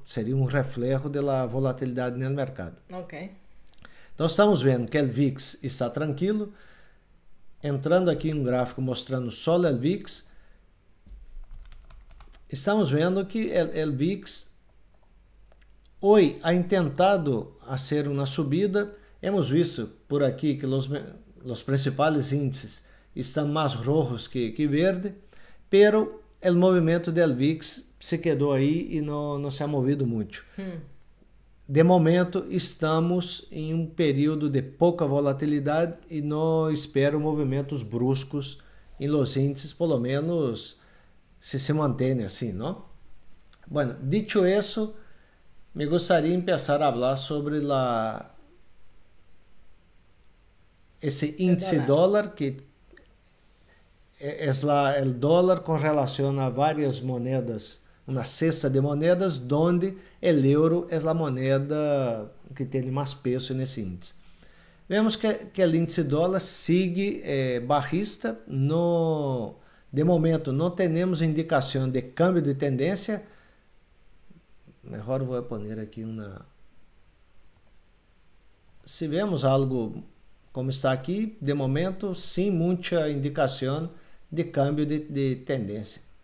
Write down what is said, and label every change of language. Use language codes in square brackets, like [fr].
[pt] Seria um reflexo da volatilidade no mercado. Ok. Então estamos vendo que o VIX está tranquilo, entrando aqui um gráfico mostrando só o VIX, estamos vendo que o VIX [es] hoje ha intentado hacer una subida. Hemos visto por aquí que los principales índices están más rojos que verde, pero el movimiento del VIX se quedó ahí y no se ha movido mucho. [pt] De momento estamos em um período de pouca volatilidade e não espero movimentos bruscos em [es] los índices, [pt] pelo menos se mantém assim, não? [es] Bueno, dicho [pt] isso, me gostaria de começar a falar sobre esse índice dólar, que é o dólar com relação a várias moedas, uma cesta de moedas, onde o euro é a moeda que tem mais peso nesse índice. Vemos que o índice dólar [es] sigue bajista. [pt] De momento, não temos indicação de câmbio de tendência. Melhor vou pôr aqui uma... Se vemos algo como está aqui, de momento, sem muita indicação de câmbio de tendência.